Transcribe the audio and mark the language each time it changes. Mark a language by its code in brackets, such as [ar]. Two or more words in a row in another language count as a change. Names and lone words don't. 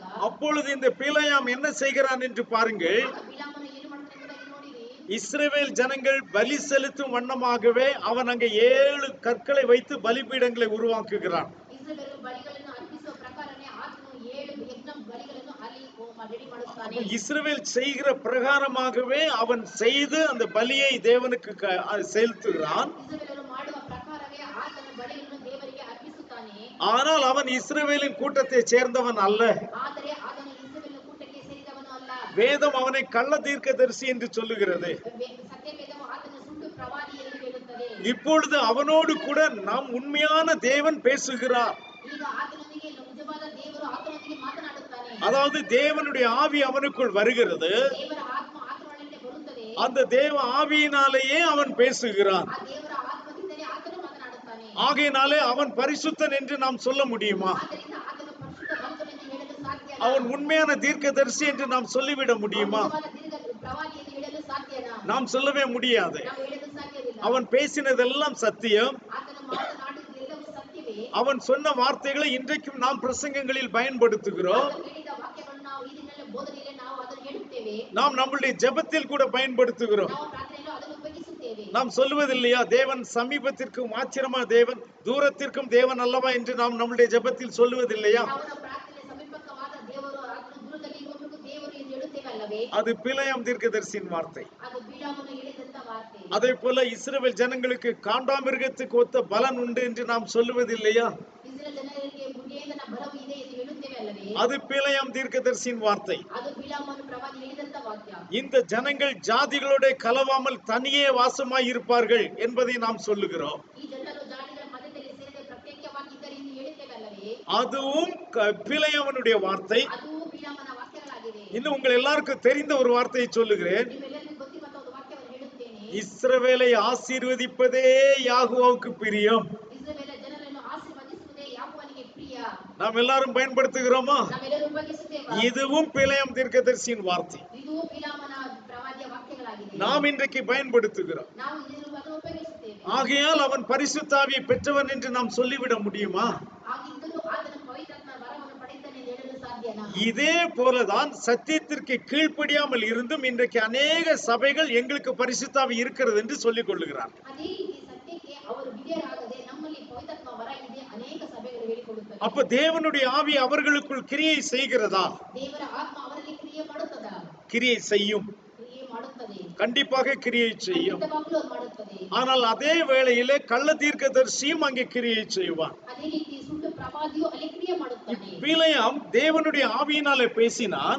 [ta] அப்பொழுது இந்த பிலேயாம் என்ன செய்கிறான் என்று பாருங்கள். [kn] ಆಗ ಬಿಲಾಮನು ಏನು ಮಾಡ್ತಾನೆ ಎಂಬುದಾಗಿ ನೋಡಿರಿ. [ta] இஸ்ரவேல் ஜனங்கள் பலி செலுத்தும் வண்ணமாகவே அவன் அங்கே 7 கற்களை வைத்து பலிபீடங்களை உருவாக்குகிறான். [kn] ಇಸ್ರಾಯೇಲರು ಬಲಿಗಳನ್ನು ಅರ್ಪಿಸುವ ಪ್ರಕಾರನೇ ಆತನು 7 ಯಜ್ಞ ಬಲಿಗಳನ್ನು ಅಲ್ಲಿ ರೆಡಿ ಮಾಡುತ್ತಾನೆ. [ta] இஸ்ரவேல் செய்கிற பிரகாரமாகவே அவன் செய்து அந்த பலியை தேவனுக்கு செலுத்துகிறான். [kn] ಇಸ್ರಾಯೇಲರು ಮಾಡುವ ಪ್ರಕಾರವೇ ಆತನು ಬಲಿಗಳನ್ನು ದೇವರಿಗೆ ಅರ್ಪಿಸುತ್ತಾನೆ. [ta] ஆனால் அவன் இஸ்ரவேலின் கூட்டத்தை சேர்ந்தவன் அல்ல. [kn] ಆದರೆ ಆತನು ಇಸ್ರಾಯೇಲಿನ ಕೂಟಕ್ಕೆ ಸೇರಿದವನು ಅಲ್ಲ. [ta] வேதம் அவனை கள்ள தீர்க்கதரிசி என்று சொல்லுகிறது. [kn] ಸತ್ಯವೇದವು ಆತನು ಸುಳ್ಳು ಪ್ರವಾದಿ ಎಂದು ಹೇಳುತ್ತದೆ. [ta] இப்பொழுது அவனோடு கூட நாம் உண்மையான தேவன் பேசுகிறார். [kn] ಈಗ ಆತನೊಂದಿಗೆ ನಿಜವಾದ ದೇವರು ಆತನೊಂದಿಗೆ ಮಾತನಾಡುತ್ತಾನೆ. [ta] அதாவது தேவனுடைய ஆவி அவனுக்குள் வருகிறது. [kn] ದೇವರ ಆತ್ಮ ಆತನೊಳಗೆ ಬರುತ್ತದೆ. [ta] அந்த தேவ ஆவியினாலேயே அவன் பேசுகிறான். [kn] ಆ ದೇವರ ಆತ್ಮದಿಂದಲೇ ಆತನು ಮಾತನಾಡುತ್ತಾನೆ. [ta] ஆகையினாலே அவன் பரிசுத்தன் என்று நாம் சொல்ல முடியுமா? [kn] ಆದ್ದರಿಂದ ಆತನು ಪರಿಶುದ್ಧ ಭಕ್ತನೆಂದು ಹೇಳಲು ಸಾಧ್ಯನಾ? [ta] அவன் உண்மையான தீர்க்கதரிசி என்று நாம் சொல்லிவிட முடியுமா? [kn] ಪ್ರವಾದಿ ಎಂದು ಹೇಳಲು ಸಾಧ್ಯನಾ? [ta] நாம் சொல்லவே முடியாது. [kn] ನಾವು ಹೇಳಲು ಸಾಧ್ಯವಿಲ್ಲ. [ta] அவன் பேசினதெல்லாம் சத்தியம். [kn] ಆತನು ಮಾತನಾಡಿದ್ದೆಲ್ಲವೂ ಸತ್ಯವೇ. [ta] அவன் சொன்ன வார்த்தைகளை இன்றைக்கும் நாம் பிரசங்கங்களில் பயன்படுத்துகிறோம். [kn] ಆತನು ಹೇಳಿದ ವಾಕ್ಯಗಳನ್ನು ನಾವು ಈ ದಿನಗಳ ಬೋಧನೆಯಲ್ಲಿ ನಾವು ಅದನ್ನು ಹೇಳುತ್ತೇವೆ. [ta] நாம் நம்முடைய ஜெபத்தில் கூட பயன்படுத்துகிறோம். [kn] ನಾವು ಪ್ರಾರ್ಥನೆಯಲ್ಲಿ ಅದನ್ನು ಉಪಯೋಗಿಸುತ್ತೇವೆ. [ta] நாம் சொல்லுவதில்லையா, தேவன் சமீபத்திற்கும் ஆச்சரியமா தேவன், தூரத்திற்கும் தேவன் அல்லவா என்று நாம் நம்முடைய ஜெபத்தில் சொல்லுவதில்லையா? [kn] ನಾವು ಪ್ರಾರ್ಥನೆ ಸಮೀಪಕವಾದ ದೇವರು ಆತನು ದೂರದಲ್ಲಿ ಇರುವವರೆಗೂ ದೇವರು ಎಂದು ಹೇಳುತ್ತೇವೆ ಅಲ್ಲವೇ? [ta] அது பிலேயாம் தீர்க்கதரிசியின் வார்த்தை. [kn] ಅದು ಬಿಲಾಮನು ಹೇಳಿದಂತ ವಾರ್ತೆ. [ta] அதே போல இஸ்ரவேல் ஜனங்களுக்கு காண்டாமிருகத்துக்கு ஒத்த பலன் உண்டு என்று நாம் சொல்லுவதில்லையா? [kn] ಇಸ್ರಾಯೇಲ್ ಜನರಿಗೆ ಬುದ್ಧಿಯಿಂದ ಬಲವು ಇದೆ ಎಂದು ಹೇಳುತ್ತೇವೆ ಅಲ್ಲವೇ? [ta] அது பிலேயாம் தீர்க்கதரிசியின் வார்த்தை. [kn] ಅದು ಬಿಲಾಮನು ಪ್ರವಾದಿ ಹೇಳಿದಂತ ವಾಕ್ಯ. [ta] இந்த ஜனங்கள் ஜாதிகளோட கலவாமல் தனியே வாசமாய் இருப்பார்கள் என்பதை நாம் சொல்லுகிறோம். [kn] ಈ ಜನರು ಜಾತಿಗಳ ಮಧ್ಯದಲ್ಲಿ ಸೇರದೆ ಪ್ರತ್ಯೇಕವಾಗಿದ್ದರೆ ಎಂದು ಹೇಳುತ್ತೇವೆ ಅಲ್ಲವೇ? [ta] அதுவும் பிலேயாமனுடைய வார்த்தை. [kn] ಅದು ಬಿಲಾಮನ ವಾಕ್ಯಗಳಾಗಿವೆ. [ta] இன்னும் உங்கள் எல்லாருக்கும் தெரிந்த ஒரு வார்த்தையை சொல்லுகிறேன். [kn] ನಿಮ್ಮೆಲ್ಲರಿಗೂ ಗೊತ್ತಿರುವಂತ ಒಂದು ವಾಕ್ಯವನ್ನು ಹೇಳುತ್ತೇನೆ. [ta] இஸ்ரவேலை ஆசீர்வதிப்பதே யாகுவாவுக்கு பிரியம். [kn] ಇಸ್ರಾಯೇಲ್ ಜನರನ್ನು ಆಶೀರ್ವದಿಸುವುದೇ ಯಾಕೋಬನಿಗೆ ಪ್ರಿಯ. [ta] நாம் எல்லாரும் பயன்படுத்துகிறோமா? [kn] ನಾವೆಲ್ಲರೂ ಉಪಯೋಗಿಸುತ್ತೇವೆ. [ta] இதுவும் பிலேயாம் தீர்க்கதரிசியின் வார்த்தை. [kn] ಇದು ಬಿಲಾಮನ ಪ್ರವಾದಿಯ ವಾಕ್ಯಗಳಾಗಿದೆ. [ta] நாம் இன்றைக்கு பயன்படுத்துகிறோம். [kn] ನಾವು ಇದನ್ನು ಉಪಯೋಗಿಸುತ್ತೇವೆ. [ta] ஆகையால் அவன் பரிசுத்த ஆவியை பெற்றவன் என்று நாம் சொல்லிவிட முடியுமா? [kn] ಹಾಗಿದ್ದರೂ ಆತನು ಪವಿತ್ರಾತ್ಮ ವರವನ್ನು ಪಡೆಯುತ್ತಾನೆ ಎಂದು ಹೇಳಲು ಸಾಧ್ಯನಾ? [ta] இதே போலதான் சத்தியத்திற்கு கீழ்ப்படியாமல் இருந்தும் இன்றைக்கு அநேக சபைகள் எங்களுக்கு பரிசுத்த ஆவி இருக்கிறது என்று சொல்லிக் கொள்ளுகிறார். [kn] ಅದೇ ರೀತಿ ಸತ್ಯಕ್ಕೆ ಅವರು ವಿಧೇಯರಾಗದೆ ನಮ್ಮಲ್ಲಿ ಪವಿತ್ರಾತ್ಮ ವರ ಇದೆ ಅನೇಕ ಸಭೆಗಳು ಹೇಳಿಕೊಳ್ಳುತ್ತವೆ. [ta] அப்ப தேவனுடைய ஆவி அவர்களுக்குள் கிரியை செய்கிறதா? [kn] ದೇವರ ಆತ್ಮ ಅವರಲ್ಲಿ ಕ್ರಿಯೆ ಮಾಡುತ್ತದಾ? [ta] கிரியை செய்யும். [kn] ಕ್ರಿಯೆ ಮಾಡುತ್ತದೆ. [ta] கண்டிப்பாக கிரியை செய்யும். [kn] ಖಂಡಿತವಾಗಲೂ ಅದು ಮಾಡುತ್ತದೆ. [ta] ஆனால் அதே வேளையிலே கள்ள தீர்க்கதரிசியும் அங்கே கிரியை செய்வான். [kn] ಅದೇ ರೀತಿ ಸುಳ್ಳು ಪ್ರವಾದಿಯು ಅಲ್ಲಿ ಕ್ರಿಯೆ ಮಾಡುತ್ತಾನೆ. [ta] பிலேயாம் தேவனுடைய ஆவியினாலே பேசினான்.